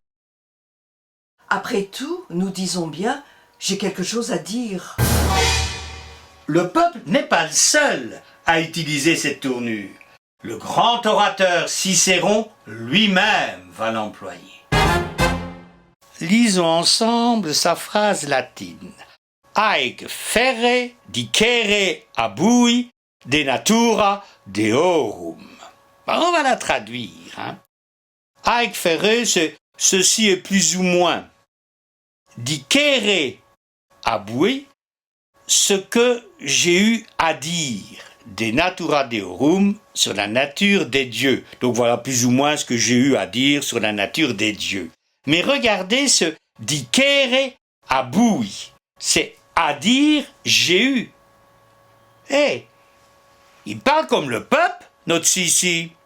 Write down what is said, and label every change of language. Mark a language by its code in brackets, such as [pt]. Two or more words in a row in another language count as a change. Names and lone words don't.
[fr] Après tout, nous disons bien, j'ai quelque chose à dire. Le peuple n'est pas le seul à utiliser cette tournure. Le grand orateur Cicéron lui-même va l'employer. Lisons ensemble sa phrase latine. [la] Haec ferre dicere abui de natura deorum. [fr] On va la traduire. [la] Haec ferre, [fr] ceci est plus ou moins. [la] Dicere abui, [fr] ce que j'ai eu à dire. [la] De natura deorum, [fr] sur la nature des dieux. Donc voilà plus ou moins ce que j'ai eu à dire sur la nature des dieux. Mais regardez ce [la] dicere abui. [fr] C'est à dire j'ai eu. Il parle comme le peuple, notre Sissi.